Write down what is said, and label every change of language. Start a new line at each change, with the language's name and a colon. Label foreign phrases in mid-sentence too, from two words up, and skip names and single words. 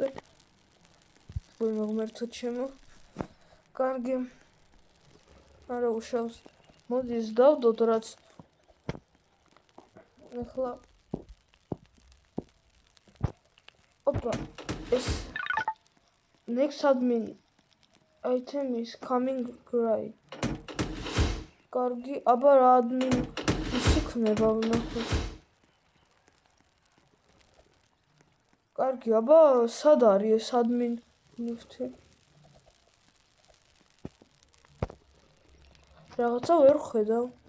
Georgian: მოგმერთო ჩემო. კარგი. არა უშავს. მოდი ეს დავდოთ რაც. ახლა ოპა ეს
English: next admin item is coming right.
Georgian: კარგი, აბა რა admin ის იქნება ვნახოთ. კარგი, აბა სად არის ეს admin lifti? რაღაცა ვერ ხედავ.